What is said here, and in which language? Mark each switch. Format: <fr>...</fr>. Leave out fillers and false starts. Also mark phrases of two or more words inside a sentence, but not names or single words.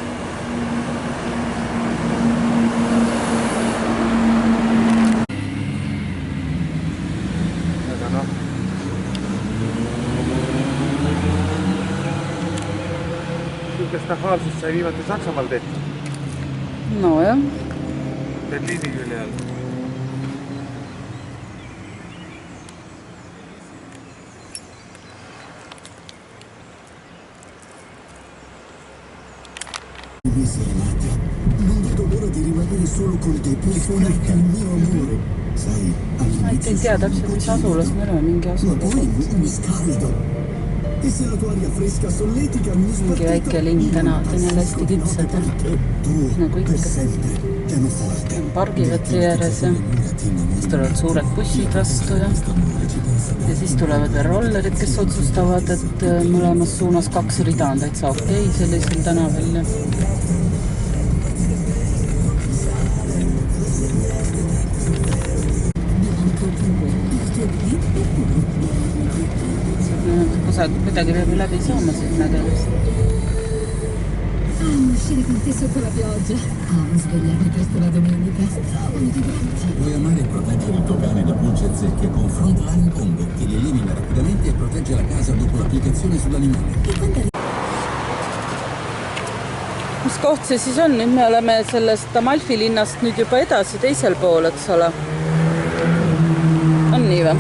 <et>Aga noh. Sihukest nahaalsust sai viimati Saksamaal tehtud. No jah. Berliini külje all.</et> <it>Non vedo l'ora di rimanere solo con te per suonarti il mio amore.</it> <et>Sai, Ma ei tea täpselt, mis asulas me oleme, mingi ma asulas.</et> <it>poi mi scaldo. E se la tua aria fresca solletica mi</it> <et>Mingi väike linn tänavad on jälle hästi kitsad. Nagu ikka. Pargivõtti ääres ja siis tulevad suured bussid vastu ja siis tulevad veel rollerid, kes otsustavad, et mõlemas suunas 2 rida on täitsa okei sellisel tänaval ja kuidagi peab läbi saama siit nägemist.</et> <it>Uscire con te sotto la pioggia. Svegliarmi presto la domenica. Puoi amare e proteggere il tuo cane da pulce e zecche con Frontline Combo, che li elimina rapidamente e protegge la casa dopo l'applicazione sull'animale.</it> <et>Mis koht see siis on? Nüüd me oleme sellest Amalfi linnast nüüd juba edasi teisel pool, eks ole. On nii või?</et>